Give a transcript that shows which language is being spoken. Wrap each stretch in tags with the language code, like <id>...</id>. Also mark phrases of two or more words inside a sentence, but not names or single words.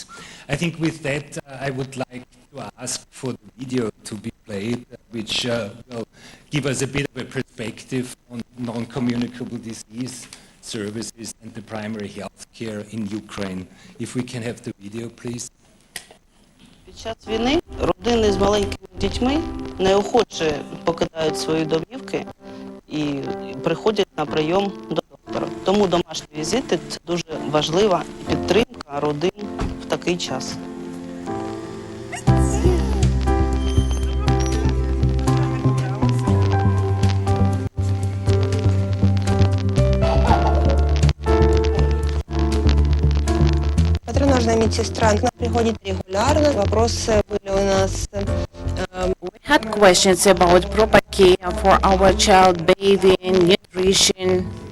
<en>I think with that, I would like to ask for the video to be played, which will give us a bit of a perspective on non-communicable disease services and the primary health care in Ukraine. If we can have the video, please.</en> <uk>Під час війни родини з маленькими дітьми неохоче покидають свої домівки і приходять на прийом до доктора. Тому домашні візити – це дуже важлива підтримка родин в такий час.</uk> <ru>Патронажная медсестра, она приходит регулярно. Вопросы были у нас.</ru> <en>We had questions about proper care for our child, bathing, nutrition.</en>